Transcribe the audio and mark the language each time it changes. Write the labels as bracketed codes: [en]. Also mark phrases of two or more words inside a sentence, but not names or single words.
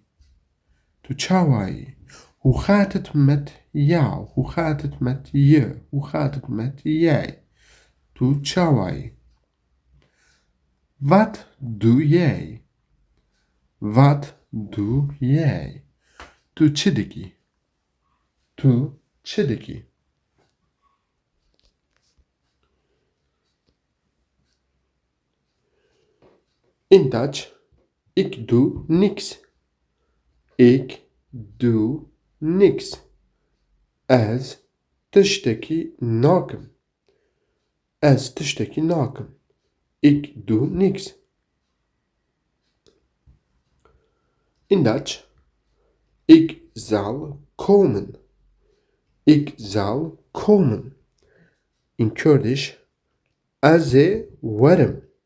[ku] To çavay. [nl] Hoe gaat het met jou? Hoe gaat het met je? Hoe gaat het met jij? [ku] To çavay. [nl] Wat doe jij? Wat doe jij? [ku] To çidiki. To çidiki. [en] In Dutch, [nl] ik doe niks. Ik doe niks. [ku] Ez tişteki nakim. Ez tişteki nakim. [nl] Ik doe niks. [en] In Dutch, [nl] ik zal komen. Ik zal komen. [en] In Kurdish, [ku] aze varım.